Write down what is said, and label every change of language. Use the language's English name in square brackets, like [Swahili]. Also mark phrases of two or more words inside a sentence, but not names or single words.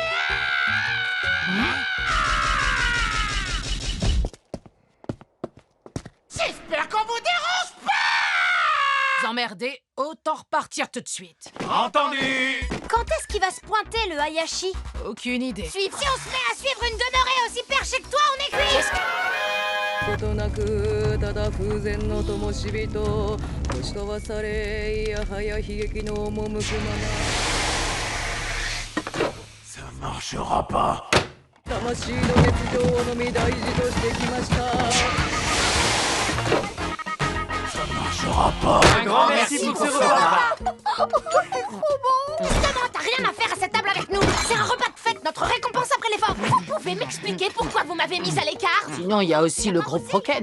[French] J'espère qu'on vous dérange pas. Vous emmerdez, autant repartir tout de suite. Entendu. Quand est-ce qu'il va se pointer, le Hayashi? Aucune idée. Si on se met à suivre une demeurée aussi perchée que toi, on est cuit! [Japanese] ことなくただ風前の灯火と年飛ばされいやはや悲劇の赴くまま [French] Ça marchera pas. [Japanese] 魂の熱情のみ大事としてきました [French] Ça marchera pas. Un grand merci pour ce repas. Évidemment, t'as rien à faire à cette table avec nous! C'est un repas de fête, notre récompense après l'effort! Vous pouvez m'expliquer pourquoi vous m'avez mise à l'écart? Sinon, il y a aussi le groupe Roken.